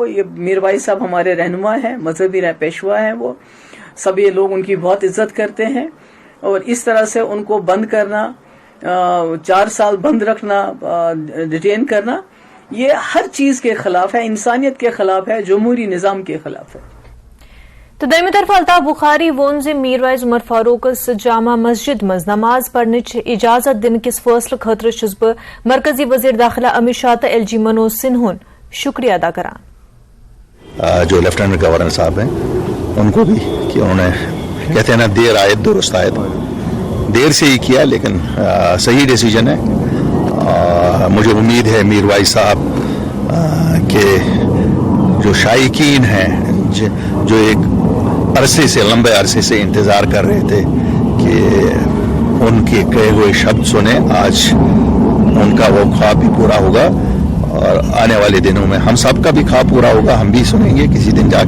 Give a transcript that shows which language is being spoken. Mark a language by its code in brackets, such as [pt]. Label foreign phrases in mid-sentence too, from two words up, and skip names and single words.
[ur] وہ یہ میروائز صاحب ہمارے رہنما ہیں، مذہبی پیشوا ہیں، وہ سبھی لوگ ان کی بہت عزت کرتے ہیں، اور اس طرح سے ان کو بند کرنا، 4 سال بند رکھنا، ڈیٹین کرنا، یہ ہر چیز کے خلاف ہے، انسانیت کے خلاف ہے، جمہوری نظام کے خلاف ہے. [ks] تو دویمہ طرف الطاف بخاری وون زِ میروائز عمر فاروقس جامع مسجد مز نماز پڑھنچ اجازت دن کس فیصلہ خاطر چھس بہ مرکزی وزیر داخلہ امت شاہ تو ایل جی منوج سنہا شکریہ ادا کران. [ur] جو لیفٹیننٹ گورنر صاحب ہیں ان کو بھی کہ انہوں نے کہتے ہیں نا دیر آئے درست آئے، دیر سے ہی کیا لیکن صحیح ڈیسیجن ہے. مجھے امید ہے میروائز صاحب کے جو شائقین ہیں جو ایک عرصے سے لمبے عرصے سے انتظار کر رہے تھے کہ ان کے کہے ہوئے شبد سنیں، آج ان کا وہ خواب بھی پورا ہوگا، اور آنے والے دنوں میں ہم سب کا بھی خواب پورا ہوگا، ہم بھی سنیں گے کسی دن جا کے.